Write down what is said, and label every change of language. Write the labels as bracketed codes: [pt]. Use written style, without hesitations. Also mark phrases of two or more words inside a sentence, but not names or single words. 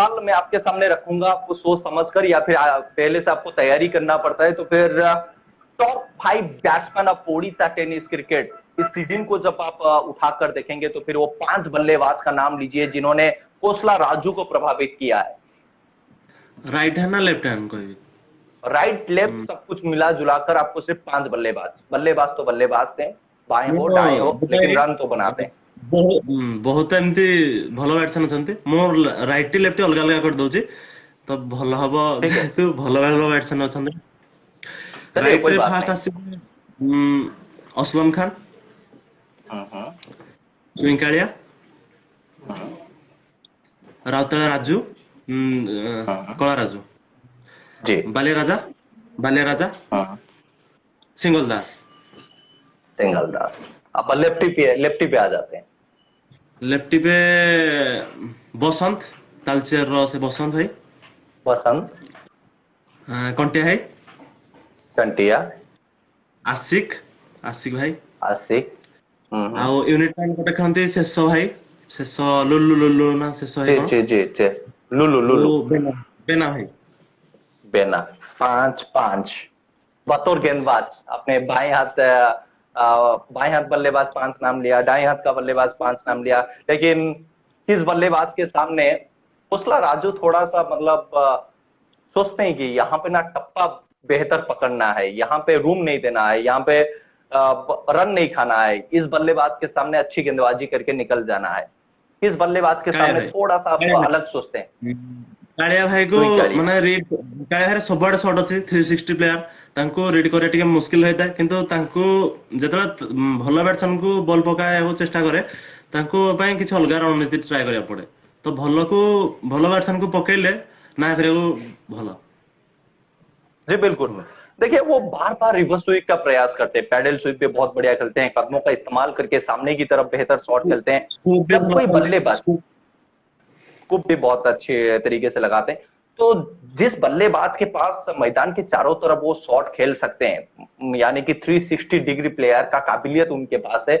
[hi] सवाल मैं आपके सामने रखूंगा आपको सोच समझकर, या फिर पहले से आपको तैयारी करना पड़ता है, तो फिर [en] top 5 batsman of Odisha tennis cricket [hi] इस सीजन को जब आप उठाकर देखेंगे तो फिर वो 5 बल्लेबाज का नाम लीजिए जिन्होंने कोसला राजू को प्रभावित किया है। [en] right hand [hi] ना [en] left hand [hi] कोई भी? [en] right left [hi] हम्म, सब कुछ मिला जुलाकर आपको सिर्फ 5 बल्लेबाज, बल्लेबाज तो बल्लेबाज थे, बाएं हो [or] ମୁଁ [hi] दाएं हो, लेकिन [or] ଗୋଟେ [hi] रन तो बनाते हैं। [or] ବହୁତ ଏମିତି ଭଲ ବ୍ୟାଟ୍ସମ୍ୟାନ ଅଛନ୍ତି। ମୁଁ [en] righty lefty [or] ଅଲଗା ଅଲଗା କରିଦଉଛି ତ ଭଲ ହବ, [hi] ठीक है, [or] ଯେହେତୁ ଭଲ ଭଲ ବ୍ୟାଟ୍ସମ୍ୟାନ ଅଛନ୍ତି। [hi] चलिए [or] ରାଇଟ [hi] कोई [or] ରେ [hi] बात [or] ଫାଷ୍ଟ [hi] नहीं। [or] ଆସିବେ ଅସଲମ ଖାନ, [hi] हम्म। [or] ଚୁଇଁକାଳିଆ, [hi] हम्म। [or] ରାଉତରାୟ ରାଜୁ, [hi] हम्म। [or] କଳା ରାଜୁ, [hi] जी। [or] ବାଲିଆ ରାଜା, [hi] हम्म। सिंगल दास। सिंगल दास। अब लेफ्टी पे आ जाते हैं। लेफ्टी पे बसंत, तालचेर रो से बसंत भाई, वसंत, कंटिया भाई, कंटिया, आशिक आशिक भाई, आसिक। हम्म। [or] ଆଉ [en] unit time [or] ଗୋଟେ ଖେଳନ୍ତି ଶେଷ ଭାଇ, ଶେଷ ଲୁଲୁ ନା ଶେଷ ଭାଇ [hi] जी [or] କଣ, [hi] जी जी जी। लुलु [or] ଆଉ [hi] लुलु। [or] ବେନା ବେନା ଭାଇ। [hi] बेना। 5-5 बतौर गेंदबाज अपने बाएं हाथ बल्लेबाज 5 नाम लिया, दाएं हाथ का बल्लेबाज 5 नाम लिया, लेकिन किस बल्लेबाज के सामने कुसला राजू थोड़ा सा मतलब सोचते हैं कि यहाँ पे ना टप्पा बेहतर पकड़ना है, यहाँ पे रूम नहीं देना है, यहाँ पे रन नहीं खाना है, इस बल्लेबाज के सामने अच्छी गेंदबाजी करके निकल जाना है। किस बल्लेबाज के [or] କାଳିଆ [hi] सामने [or] ଭାଇ [hi] थोड़ा सा आप [or] କାଳିଆ [hi] अलग सोचते हैं? [or] ଭାଇ କାଳିଆ ଭାଇକୁ [hi] चुई कालिया। [or] ମାନେ ରିଡ୍, କାଳିଆ ଭାଇର ସବୁଆଡେ ସଟ୍ ଅଛି, 360 ପ୍ଲେୟାର, ତାଙ୍କୁ ରିଡ୍ କରିବା ଟିକେ ମୁସ୍କିଲ ହେଇଥାଏ। କିନ୍ତୁ ତାଙ୍କୁ ଯେତେବେଳେ ଭଲ ବ୍ୟାଟ୍ସମ୍ୟାନକୁ ବଲ୍ ପକାଇବାକୁ ଚେଷ୍ଟା କରେ, ତାଙ୍କୁ ପାଇଁ କିଛି ଅଲଗା ରଣନୀତି ଟ୍ରାଏ କରିବାକୁ ପଡେ। ତ ଭଲ ବ୍ୟାଟ୍ସମ୍ୟାନକୁ पकेଇଲେ ନା ଫେରିବାକୁ ଭଲ [hi] जी बिल्कुल। [or] ହବ। [hi] देखिए, वो बार बार [en] reverse sweep [hi] का प्रयास करते हैं, [en] paddle sweep [hi] पे बहुत बढ़िया खेलते हैं, कदमों का इस्तेमाल करके सामने की तरफ बेहतर शॉट खेलते हैं। स्कोप भी जब [or] ଭଲ [hi] कोई [or] ଖେଳନ୍ତି। [hi] बल्लेबाज स्कोप को भी बहुत अच्छे तरीके से लगाते हैं, तो जिस बल्लेबाज के पास मैदान के चारों तरफ वो शॉट खेल सकते हैं, यानी कि [en] 360 degree player [hi] का काबिलियत उनके पास है।